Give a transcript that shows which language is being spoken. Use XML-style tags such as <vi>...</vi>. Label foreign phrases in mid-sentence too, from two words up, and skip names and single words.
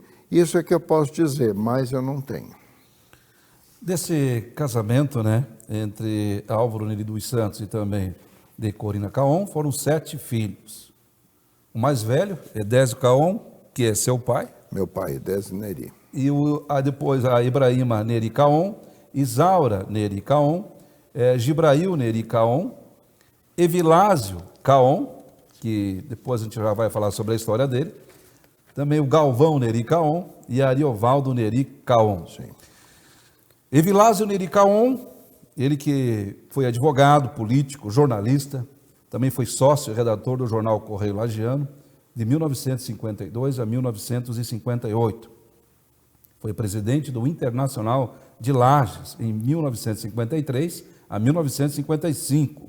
<pt>Isso é que eu posso dizer, mas eu não tenho. Desse casamento, né, entre Álvaro Neri dos Santos e também de Corina Caon, foram 7 filhos. O mais velho, Edésio Caon, que é seu pai. Meu pai, Edésio Neri. E depois a Ibrahima Neri Caon, Isaura Neri Caon, Gibrail Neri Caon, Evilásio Caon, que depois a gente já vai falar sobre a história dele, também o Galvão Neri Caon e Ariovaldo Neri Caon. Sim. Evilásio Neri Caon, ele que foi advogado, político, jornalista, também foi sócio e redator do jornal Correio Lagiano, de 1952 a 1958. Foi presidente do Internacional de Lages, em 1953 a 1955.</pt>